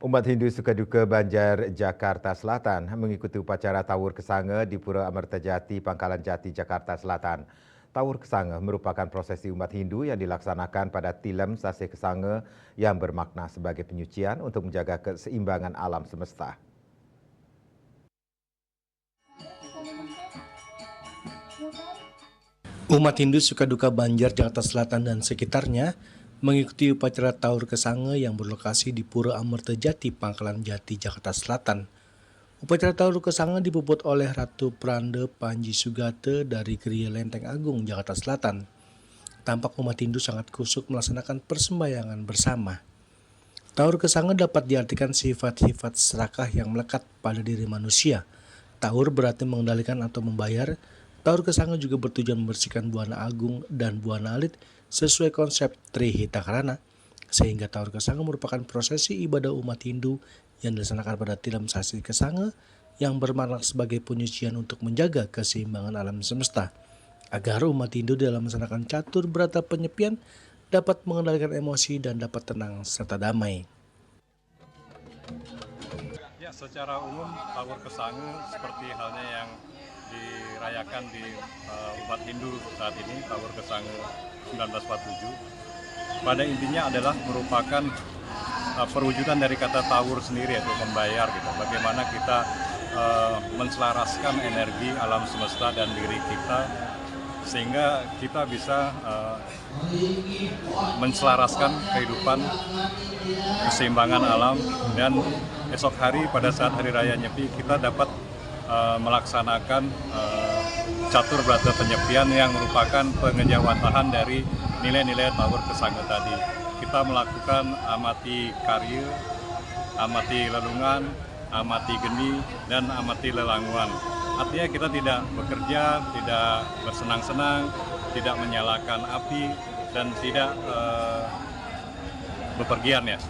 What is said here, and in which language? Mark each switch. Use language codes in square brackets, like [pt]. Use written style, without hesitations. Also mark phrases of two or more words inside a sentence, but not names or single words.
[id] Umat Hindu Sukaduka Banjar, Jakarta Selatan mengikuti upacara Tawur Kesange di Pura Amertajati, Pangkalan Jati, Jakarta Selatan. Tawur Kesange merupakan prosesi umat Hindu yang dilaksanakan pada Tilem Sase Kesange yang bermakna sebagai penyucian untuk menjaga keseimbangan alam semesta. Umat Hindu Sukaduka Banjar, Jakarta Selatan dan sekitarnya mengikuti upacara Tawur Kesange yang berlokasi di Pura Amertajati, Pangkalan Jati, Jakarta Selatan. Upacara Tawur Kesange dipuput oleh Ratu Prande Panji Sugate dari Geria Lenteng Agung, Jakarta Selatan. Tampak umat Hindu sangat kusuk melaksanakan persembahyangan bersama. Tawur Kesange dapat diartikan sifat-sifat serakah yang melekat pada diri manusia. Tawur berarti mengendalikan atau membayar. Tawur Kesange juga bertujuan membersihkan buana agung dan buana alit sesuai konsep Trihitakarana, sehingga Tawur Kesange merupakan prosesi ibadah umat Hindu yang dilaksanakan pada Tilem Sasi Kesange yang bermakna sebagai penyucian untuk menjaga keseimbangan alam semesta, agar umat Hindu dalam melaksanakan catur berata penyepian dapat mengendalikan emosi dan dapat tenang serta damai. Ya, secara umum Tawur Kesange seperti halnya yang dirayakan di umat Hindu saat ini, Tawur Kesange 1947, pada intinya adalah merupakan perwujudan dari kata tawur sendiri, yaitu membayar gitu. Bagaimana kita menselaraskan energi alam semesta dan diri kita sehingga kita bisa menselaraskan kehidupan keseimbangan alam, dan esok hari pada saat hari raya Nyepi kita dapat melaksanakan catur berata penyepian yang merupakan pengejawantahan dari nilai-nilai Tawur Kesange tadi. Kita melakukan amati karya, amati lelungan, amati geni, dan amati lelanguan. Artinya kita tidak bekerja, tidak bersenang-senang, tidak menyalakan api, dan tidak bepergian ya.